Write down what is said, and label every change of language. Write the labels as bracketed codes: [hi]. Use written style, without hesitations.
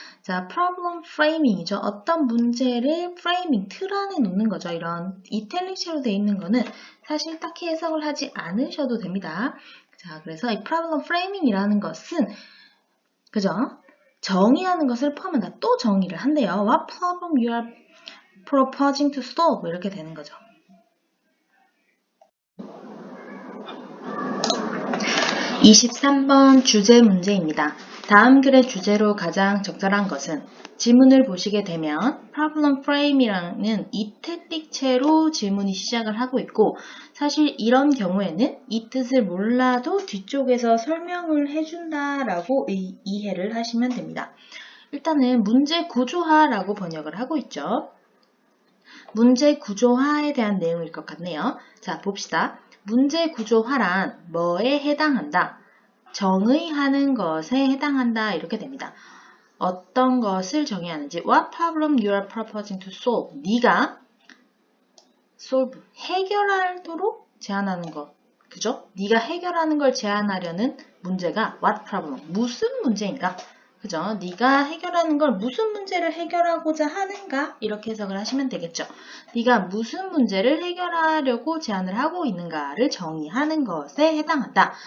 [ko] 자 problem framing이죠. 어떤 문제를 framing, 틀 안에 놓는 거죠. 이런 이탈릭체로 되어 있는 거는 사실 딱히 해석을 하지 않으셔도 됩니다. 자 그래서 이 problem framing이라는 것은 그죠? 정의하는 것을 포함한다. 또 정의를 한대요. [en] What problem you are proposing to solve? [ko] 이렇게 되는 거죠. 23번 주제 문제입니다. 다음 글의 주제로 가장 적절한 것은 지문을 보시게 되면 problem frame이라는 이탈릭체로 질문이 시작을 하고 있고 사실 이런 경우에는 이 뜻을 몰라도 뒤쪽에서 설명을 해준다라고 이해를 하시면 됩니다. 일단은 문제 구조화라고 번역을 하고 있죠. 문제 구조화에 대한 내용일 것 같네요. 자, 봅시다. 문제 구조화란 뭐에 해당한다? 정의하는 것에 해당한다. 이렇게 됩니다. 어떤 것을 정의하는지 [en] What problem you are proposing to solve? [ko] 네가 solve, 해결하도록 제안하는 것. 그죠? 네가 해결하는 걸 제안하려는 문제가 [en] what problem? [ko] 무슨 문제인가? 그죠? 네가 해결하는 걸 무슨 문제를 해결하고자 하는가? 이렇게 해석을 하시면 되겠죠. 네가 무슨 문제를 해결하려고 제안을 하고 있는가를 정의하는 것에 해당한다.